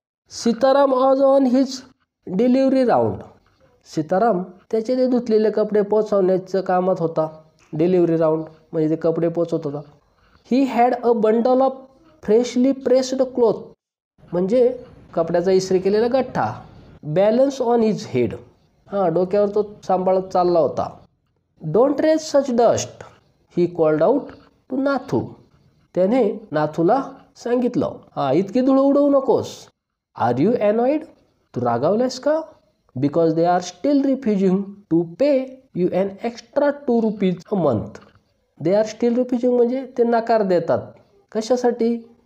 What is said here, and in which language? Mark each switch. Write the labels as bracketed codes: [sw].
[en] Sitaram was on his delivery round. [mr] Sitaram त्याचे ते धुतलेले कपडे पोचवण्याच्या कामात होता. डिलिव्हरी राऊंड म्हणजे ते कपडे पोचवत होता. [en] He had a bundle of freshly pressed cloth. [mr] म्हणजे कपड्याचा इस्त्री केलेला गठ्ठा. [en] Balance on his head. [mr] डोक्यावर तो सांभाळत चालला होता. [en] Don't raise such dust he called out to Nathu. [mr] त्याने नाथूला सांगितलं, इतकी धूळ उडवू नकोस. [en] Are you annoyed. [mr] तू रागावलायस का? [en] Because they are still refusing to pay you an extra ₹2 a month. [mr] दे are still refusing म्हणजे ते नकार देतात. कशासाठी?